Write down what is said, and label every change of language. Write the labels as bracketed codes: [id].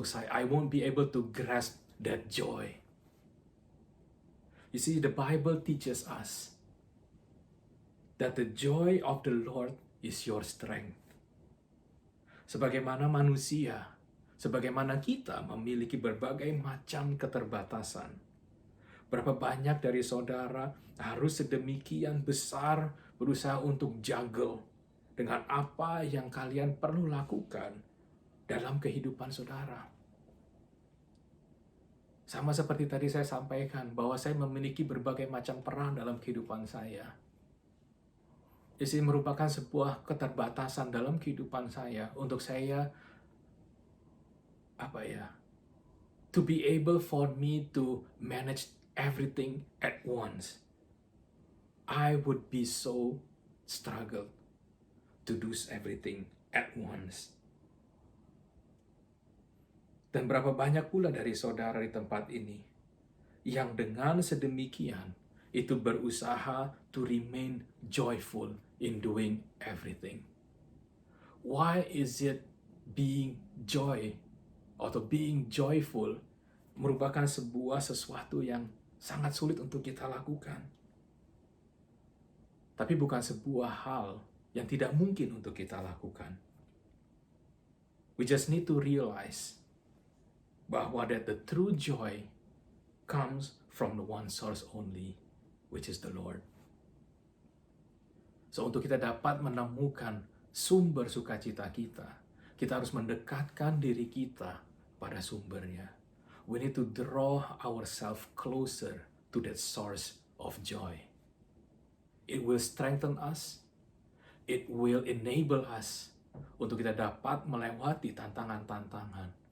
[en] I won't be able to grasp that joy. You see, the Bible teaches us that the joy of the Lord is your strength. [id] Sebagaimana manusia, sebagaimana kita memiliki berbagai macam keterbatasan, berapa banyak dari saudara harus sedemikian besar berusaha untuk juggle dengan apa yang kalian perlu lakukan dalam kehidupan saudara. Sama seperti tadi saya sampaikan, bahwa saya memiliki berbagai macam peran dalam kehidupan saya. Jadi merupakan sebuah keterbatasan dalam kehidupan saya untuk saya [en] to be able for me to manage everything at once. I would be so struggle to do everything at once. [id] Dan berapa banyak pula dari saudara di tempat ini yang dengan sedemikian itu berusaha [en] to remain joyful in doing everything. Why is it being joy [id] atau [en] being joyful [id] merupakan sesuatu yang sangat sulit untuk kita lakukan? Tapi bukan sebuah hal yang tidak mungkin untuk kita lakukan. [en] We just need to realize [id] bahwa [en] that the true joy comes from the one source only, which is the Lord. [id] So untuk kita dapat menemukan sumber sukacita kita, kita harus mendekatkan diri kita pada sumbernya. [en] We need to draw ourselves closer to that source of joy. It will strengthen us. It will enable us [id] untuk kita dapat melewati tantangan-tantangan.